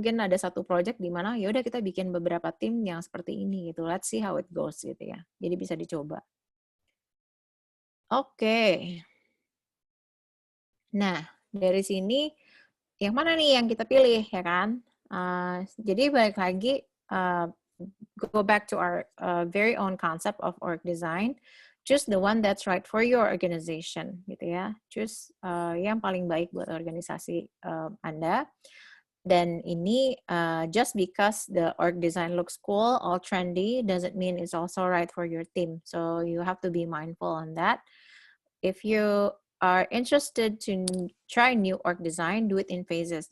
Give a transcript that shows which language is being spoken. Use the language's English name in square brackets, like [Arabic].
[Indonesian] Mungkin ada satu project di mana ya udah kita bikin beberapa tim yang seperti ini gitu. [English] Let's see how it goes [Indonesian] gitu ya. Jadi bisa dicoba. Oke. Nah, dari sini yang mana nih yang kita pilih ya kan? Jadi balik lagi [English] go back to our very own concept of org design. Choose the one that's right for your organization, [Indonesian] gitu ya. Choose yang paling baik buat organisasi Anda. Dan ini [English] just because the org design looks cool, all trendy, doesn't mean it's also right for your team. So you have to be mindful on that. If you are interested to try new org design, do it in phases.